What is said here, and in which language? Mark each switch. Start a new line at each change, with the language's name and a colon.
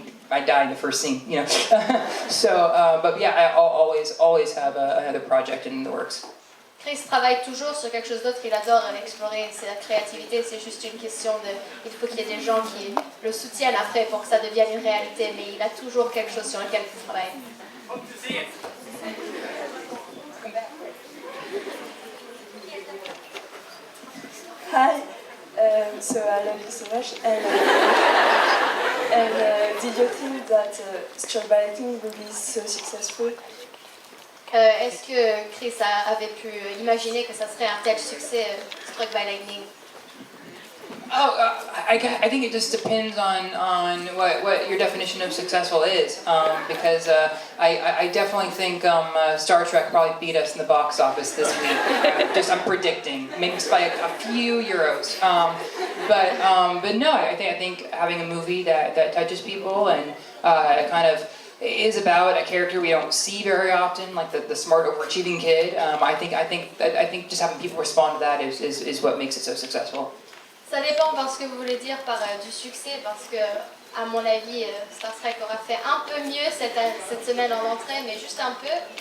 English: I die in the first scene, you know. So, but yeah, I always have another project in the works.
French: Chris travaille toujours sur quelque chose d'autre. Il adore explorer sa créativité. C'est juste une question de... Il faut qu'il y ait des gens qui le soutiennent après pour que ça devienne une réalité. Mais il a toujours quelque chose sur lequel il travaille.
English: Hi, so I love you so much, and did you think that Struck by Lightning would be so successful?
French: Est-ce que Chris avait pu imaginer que ça serait un tel succès, Struck by Lightning?
English: I think it just depends on what your definition of successful is, because I definitely think Star Trek probably beat us in the box office this week. I'm predicting, maybe by a few euros. But no, I think having a movie that touches people and kind of is about a character we don't see very often, like the smart, overachieving kid. I think just having people respond to that is what makes it so successful.
French: Ça dépend de ce que vous voulez dire par du succès, parce que, à mon avis, Star Trek aura fait un peu mieux cette semaine en entrée, mais juste un peu.